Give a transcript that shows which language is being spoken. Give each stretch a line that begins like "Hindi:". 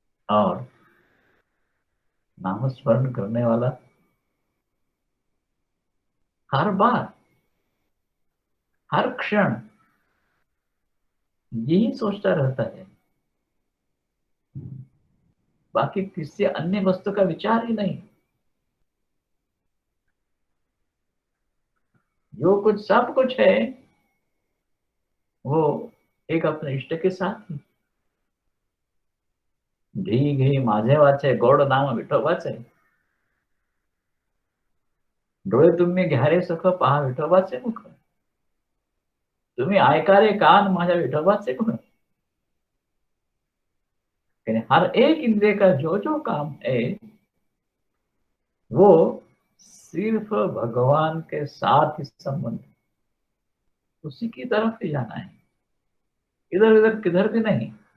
Hindi: और नामस्मरण करने वाला हर बार, हर क्षण यही सोचता रहता है, बाकी किसी अन्य वस्तु का विचार ही नहीं। जो कुछ सब कुछ है, वो एक अपने इष्ट के साथ ही।
Marathi: घी घी माझे वाचे गोड नाम विठोबाचे, डोळे तुम्ही घ्यारे सुख पहा विठोबाचे मुख, तुम्ही ऐकारे कान माझ्या विठोबाचे गुण।
Hindi: यानी हर एक इंद्रिय का जो जो काम है, वो सिर्फ भगवान के साथ ही संबंध, उसी की तरफ ही जाना है, इधर उधर किधर भी नहीं।